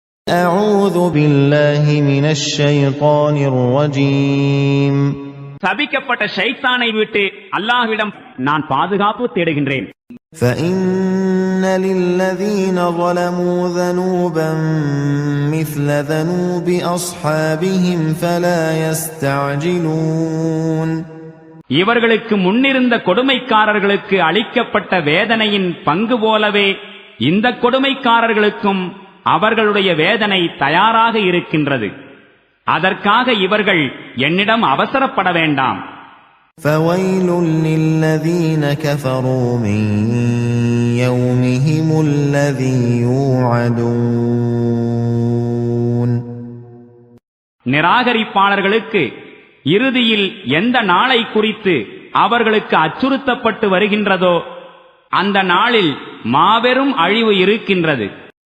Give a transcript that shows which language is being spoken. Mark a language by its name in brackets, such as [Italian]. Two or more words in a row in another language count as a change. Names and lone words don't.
[Arabic] أعوذ بالله من الشيطان الرجيم. [Tamil] சபிக்கப்பட்ட ஷைத்தானை விட்டு அல்லாஹ்விடம் நான் பாதுகாப்பு தேடுகின்றேன். [Arabic] فإن للذين ظلموا ذنوبا مثل ذنوب أصحابهم فلا يستعجلون. [Tamil] இவர்களுக்கு முன்னிருந்த கொடுமைக்காரர்களுக்கு அளிக்கப்பட்ட வேதனையின் பங்கு போலவே இந்த கொடுமைக்காரர்களுக்கும் அவர்களுடைய வேதனை தயாராக இருக்கின்றது. அதற்காக இவர்கள் என்னிடம் அவசரப்பட வேண்டாம். [Arabic] فويل للذين كفروا من يومهم الذي يوعدون. [Tamil] நிராகரிப்பாளர்களுக்கு இறுதியில் எந்த நாளை குறித்து அவர்களுக்கு அச்சுறுத்தப்பட்டு வருகின்றதோ அந்த நாளில் மாபெரும் அழிவு இருக்கின்றது.